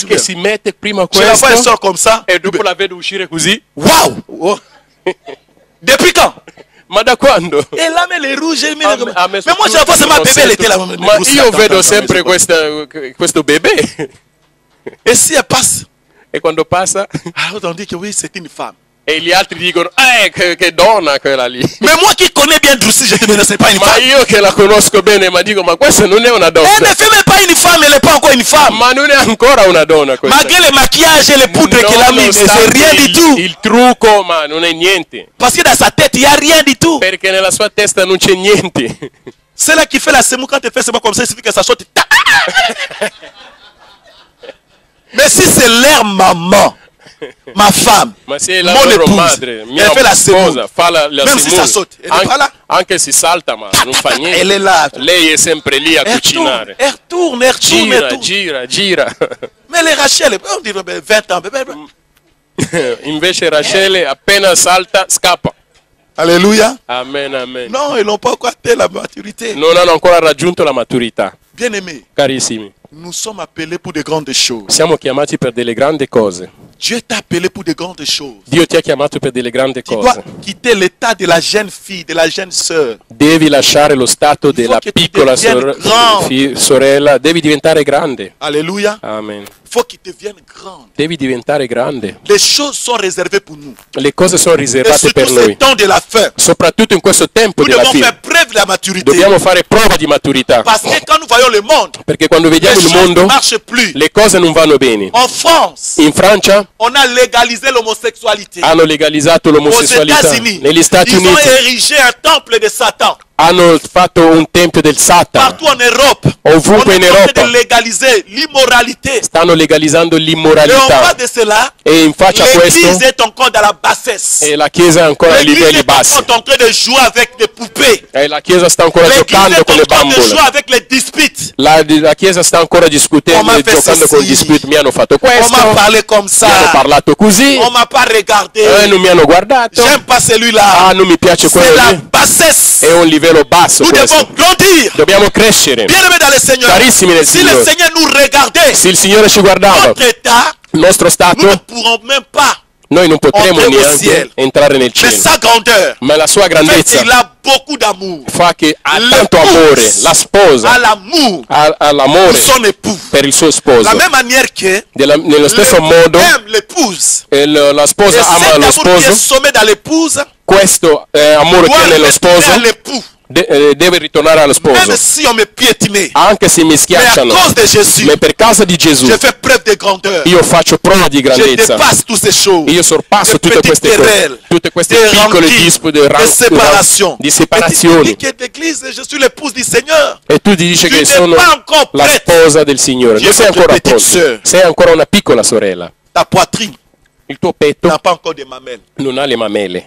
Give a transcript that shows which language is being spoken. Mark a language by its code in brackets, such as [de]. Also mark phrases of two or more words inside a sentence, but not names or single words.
[it] Che si mette prima [fr] Je la vois, elle [it] questo [fr] sort comme ça. [it] e dopo la vedo uscire così. [fr] Waouh! Oh. Depuis quand? [it] Ma da quando? [fr] Et là, mais les rouges, mais [it] Ha [fr] moi, [it] messo [fr] je la vois, c'est ma [it] tutto [fr] bébé, elle était là. [it] Ma io vedo sempre questo bebè. [fr] Et si elle passe, [it] E quando passa [fr] alors on dit que oui, c'est une femme. [it] e gli altri dicono che donna quella lì. [fr] Mais moi qui connais bien Droussi, je te dis, c'est pas une [it] Ma [fr] femme. [it] io che la conosco bene, ma dico, ma questa non è una [fr] Elle ne [it] donna. [fr] fait même pas une femme, elle n'est pas encore une femme. [it] Ma non è ancora una donna questa. [fr] Malgré le maquillage et les poudres qu'elle a mis, mais c'est [it] Nonostante [fr] rien du tout. [it] il trucco, ma non è niente. [fr] Parce que dans sa tête, il n'y a rien du tout. [it] Perché nella sua testa non c'è niente. [fr] C'est là qui fait la semoule, quand elle fait semoule comme ça, il suffit que ça sorte. Mais si c'est leur maman, ma femme, [it] Ma se la [fr] mon [it] loro [fr] épouse, [it] madre, mia [fr] elle fait la semoule. [it] sposa, fa la [fr] Même si ça [it] semoule, [fr] saute, elle n'est pas là. [it] anche se salta ma non fa niente. [fr] Elle est là. [it] Lei è sempre lì a cucinare. [fr] Elle retourne, elle retourne, elle [it] Gira, [fr] retourne. [it] gira, gira. [fr] Mais les Rachel, on dirait 20 ans. [it] Invece Rachele appena salta scappa. [fr] Alléluia. [it] Amen, amen. [fr] Non, ils n'ont pas encore atteint la maturité. [it] Non hanno ancora raggiunto la maturità. [fr] Bien-aimés, [it] Carissimi, [fr] nous sommes appelés pour de grandes choses. [it] siamo chiamati per delle grandi cose. [fr] Dieu t'a appelé pour de grandes choses. [it] Dio ti ha chiamato per delle grandi [fr] Tu dois [it] cose. [fr] quitter l'état de la jeune fille, de la jeune sœur. [it] Devi lasciare lo stato della [fr] che tu [it] piccola [fr] deviennes grande. [it] sorella, devi diventare grande. [fr] Alléluia. [it] Amen. [fr] Il faut qu'il devienne grande. [it] Devi diventare grande. [fr] Les choses sont réservées pour nous. [it] Le cose sono [fr] Et [it] riservate [fr] surtout [it] per [fr] ce [it] noi. [fr] temps de la fin. [it] Soprattutto in questo tempo [fr] Nous [it] della [fr] devons [it] fine. [fr] faire preuve de la maturité. [it] Dobbiamo fare prova di maturità. [fr] Parce que quand nous voyons le monde, [it] Perché quando [fr] les [it] vediamo il [fr] choses ne [it] mondo, [fr] marchent plus. [it] le cose non vanno bene. [fr] En France, [it] In Francia [fr] on a légalisé l'homosexualité. [it] hanno legalizzato [fr] Aux [it] l'omosessualità. [fr] États-Unis, [it] Negli Stati [fr] ils ont [it] Uniti [fr] érigé un temple de Satan. [it] hanno fatto un tempio del Satana. [fr] Partout en Europe, [it] Ovunque [fr] on [it] in [fr] est en train [it] Europa [fr] de légaliser l'immoralité. [it] stanno legalizzando [fr] Et en [it] l'immoralità. [fr] face de cela, [it] E in faccia a [fr] l'Église [it] questo, [fr] est encore dans la bassesse. [it] e la Chiesa è ancora a [fr] L'Église [it] livelli [fr] est [it] bassi. [fr] encore en train de jouer avec des poupées. [it] E la Chiesa sta ancora [fr] L'Église [it] giocando [fr] est [it] con [fr] le en train de jouer [it] bambole. [fr] avec les disputes. [it] La Chiesa sta ancora discutendo [fr] On [it] e [fr] m'a fait [it] giocando con [fr] ceci. [it] gli spiriti. Mi hanno fatto [fr] On [it] questo, [fr] m'a [it] mi [fr] parlé comme [it] hanno [fr] ça. [it] parlato così, [fr] On m'a pas regardé. [it] non mi hanno guardato. [fr] J'aime pas celui-là. [it] Ah, non mi piace [fr] C'est [it] quello [fr] la [it] lì. [fr] bassesse. [it] È un livello basso [fr] Nous devons [it] questo. [fr] grandir. [it] Dobbiamo crescere. [fr] Bien-aimés dans le Seigneur. [it] Carissimi nel [fr] Si le [it] Signore. [fr] Seigneur nous regardait, [it] Se il Signore ci guardava, [fr] notre état, [it] il nostro [fr] nous ne [it] stato, [fr] pourrons même pas. [it] noi non potremo [fr] Entrer au [it] neanche [fr] ciel. [it] entrare nel [fr] Mais [it] cielo. [fr] sa grandeur [it] Ma la sua [fr] fait [it] grandezza [fr] qu'il a beaucoup d'amour. [it] fa che ha [fr] L'épouse [it] tanto amore, la [fr] A [it] sposa [fr] l'amour [it] ha [fr] pour [it] l'amore [fr] son époux. [it] per il suo [fr] De [it] sposo. [fr] la même manière que [it] Nello stesso modo [fr] aime l'épouse. [it] la [fr] Et [it] sposa ama [fr] cet [it] lo [fr] amour qui est [it] sposo, [fr] sommé dans l'épouse [it] questo amore che [fr] doit [it] è nello [fr] retourner [it] sposo [fr] à l'époux. [it] deve ritornare allo [fr] Même [it] sposo. [fr] si on me piétinait. [it] Anche se mi [fr] Mais à [it] schiacciano, [fr] cause de Jésus, [it] ma per causa di Gesù [fr] j'ai fait preuve de grandeur. [it] io faccio prova di [fr] Je [it] grandezza. [fr] dépasse toutes ces choses. [it] Io sorpasso [fr] Des [it] tutte [fr] petites [it] queste cose, [fr] querelles, [it] tutte queste [fr] des [it] piccole [fr] rancune, [it] dispute, [fr] des séparations. [it] di [fr] Et tu [it] separazioni. [fr] dis que l'église, je suis l'épouse du Seigneur. [it] E tu ti dici [fr] Tu [it] che [fr] n'es [it] sono [fr] pas encore [it] la [fr] prête. [it] sposa del Signore. [fr] Tu [it] Non [fr] es [it] sei [fr] notre [it] ancora [fr] petite [it] pronto. [fr] sœur. [it] Sei ancora una piccola sorella. [fr] Ta poitrine [it] Il tuo petto [fr] n'a pas encore de mamelles. [it] non ha le mamelle.